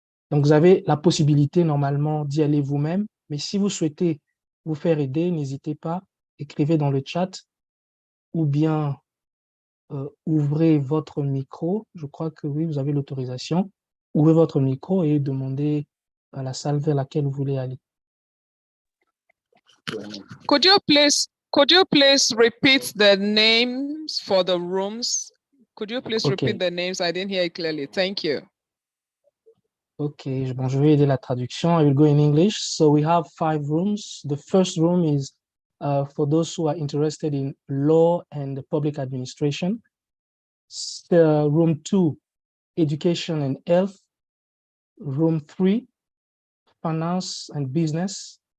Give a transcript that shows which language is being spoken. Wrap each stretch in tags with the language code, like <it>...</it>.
<fr>Donc, vous avez la possibilité normalement d'y aller vous-même, mais si vous souhaitez vous faire aider, n'hésitez pas, écrivez dans le chat ou bien ouvrez votre micro. Je crois que oui, vous avez l'autorisation. Ouvrez votre micro et demandez à la salle vers laquelle vous voulez aller.</fr> <en>Could you please repeat the names for the rooms? Could you please repeat the names? I didn't hear it clearly. Thank you.</en> <fr>Okay, bon, je vais aider la traduction.</fr> <en>I will go in English. So we have 5 rooms. The first room is for those who are interested in law and public administration. Room 2, education and health. Room 3, finance and business.</en>